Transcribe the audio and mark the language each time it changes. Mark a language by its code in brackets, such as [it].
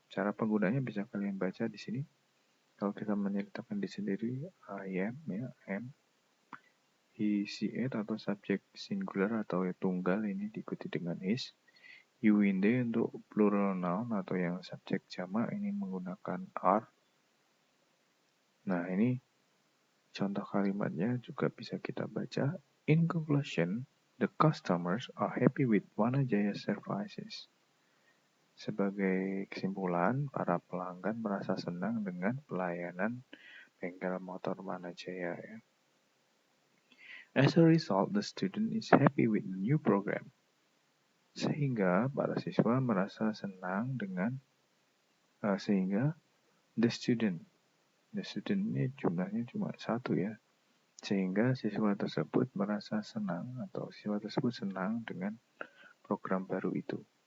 [id] Cara penggunanya bisa kalian baca di sini. Kalau kita menyertakan di sendiri I am ya, am, he, she, it atau subjek singular atau tunggal ini diikuti dengan is. You, in, they untuk plural noun atau yang subjek jamak ini menggunakan are. Nah ini contoh kalimatnya juga bisa kita baca. [en] In conclusion, the customers are happy with Wanajaya services. [id] Sebagai kesimpulan, para pelanggan merasa senang dengan pelayanan bengkel motor Wanajaya ya. [en] As a result, the student is happy with the new program. [id] Sehingga para siswa merasa senang dengan sehingga [en] the student [id] ini jumlahnya cuma satu ya. Sehingga siswa tersebut merasa senang atau siswa tersebut senang dengan program baru itu.